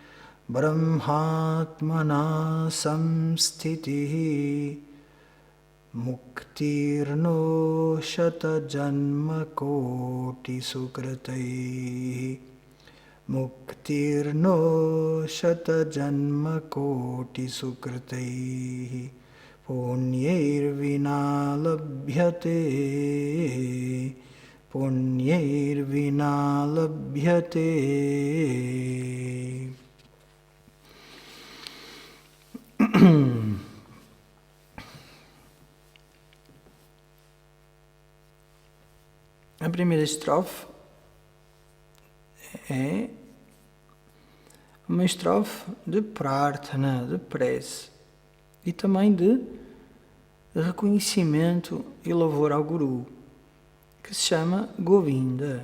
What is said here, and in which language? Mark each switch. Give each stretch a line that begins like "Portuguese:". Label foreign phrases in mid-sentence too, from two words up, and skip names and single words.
Sanskrit: Brahmatmana samstitihi Muktirno shata janma koti sukrataihi Muktirno shata janma koti sukrataihi Punyair vina labhyate Punyair vina labhyate.
Portuguese: A primeira estrofe é uma estrofe de prarthana, de prece e também de reconhecimento e louvor ao Guru, que se chama Govinda.